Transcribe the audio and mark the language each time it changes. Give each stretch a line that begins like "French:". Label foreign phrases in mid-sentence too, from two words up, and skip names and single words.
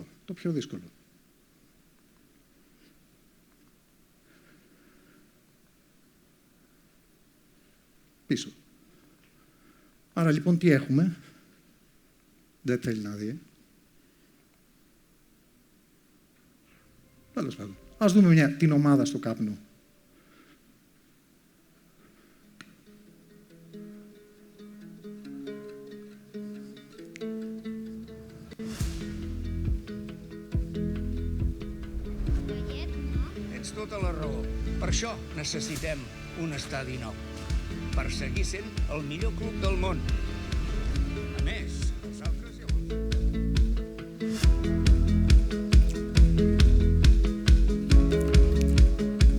Greek: Το πιο δύσκολο. Πίσω. Άρα λοιπόν τι έχουμε. Δεν θέλει να δει. Τέλος πάντων. Ας δούμε την ομάδα στο καπνό.
Catalan: Tens tota la raó. Per això necessitem un estadi nou. Per seguir sent el millor club del món. A més, els altres ja ho han fet.